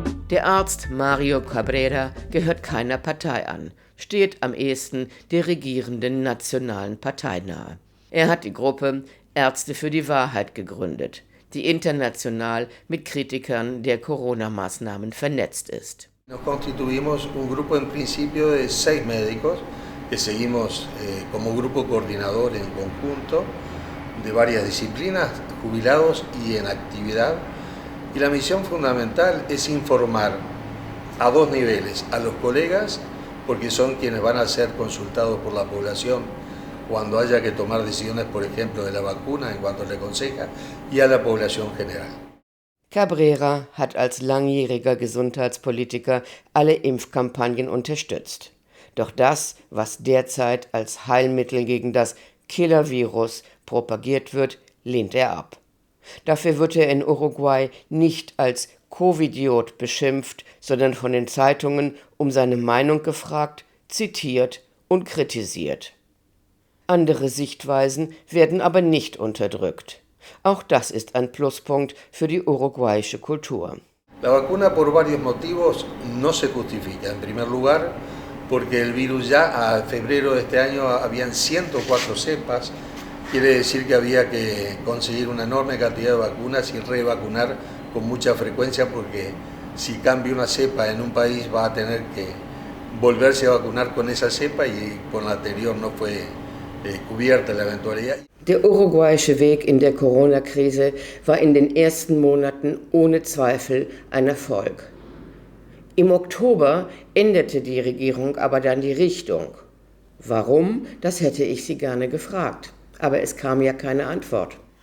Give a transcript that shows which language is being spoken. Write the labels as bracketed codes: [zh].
[de] Der Arzt Mario Cabrera gehört keiner Partei an, steht am ehesten der regierenden Nationalen Partei nahe. Er hat die Gruppe Ärzte für die Wahrheit gegründet, die international mit Kritikern der Corona-Maßnahmen vernetzt ist. [es] Nos constituimos un grupo en principio de 6 médicos que seguimos como grupo coordinador en conjunto de varias disciplinas, jubilados y en actividad. Y la misión fundamental es informar a 2 niveles, a los colegas, porque son quienes van a ser consultados por la población cuando haya que tomar decisiones, por ejemplo, de la vacuna en cuanto le aconseja, y a la población general. [de] Cabrera hat als langjähriger Gesundheitspolitiker alle Impfkampagnen unterstützt. Doch das, was derzeit als Heilmittel gegen das Killer-Virus propagiert wird, lehnt er ab. Dafür wird er in Uruguay nicht als Covidiot beschimpft, sondern von den Zeitungen um seine Meinung gefragt, zitiert und kritisiert. Andere Sichtweisen werden aber nicht unterdrückt. Auch das ist ein Pluspunkt für die uruguayische Kultur. [es] La vacuna por varios motivos no se justifica. En primer lugar, porque el virus ya a febrero de este año habían 104 cepas. Quiere decir que había que conseguir una enorme cantidad de vacunas y revacunar con mucha frecuencia, porque si cambia una cepa en un país va a tener que volverse a vacunar con esa cepa y con la anterior no fue cubierta la eventualidad. [de] Der uruguayische Weg in der Corona-Krise war in den ersten Monaten ohne Zweifel ein Erfolg. Im Oktober änderte die Regierung aber dann die Richtung. Warum? Das hätte ich sie gerne gefragt. Aber es kam ja keine Antwort.